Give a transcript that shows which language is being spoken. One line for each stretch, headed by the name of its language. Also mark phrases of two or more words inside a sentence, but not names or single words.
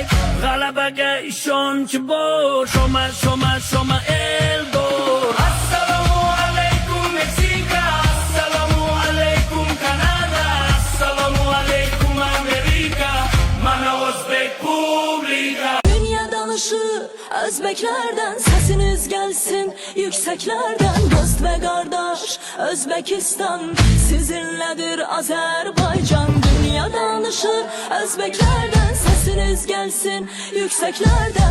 Uzbek: G'alabaga ishonch bor, shoma shoma shoma Eldor. Assalomu alaykum Meksika, assalomu alaykum Kanada, assalomu alaykum Amerika. Mana o'zbek publika.
Azerbaijani: Dünya danışı Özbeklerden, sesiniz gelsin yükseklerden. Dost ve kardeş Özbekistan, sizinledir Azerbaycan. Dünya danışı Özbeklerden, sesiniz gelsin yükseklerden.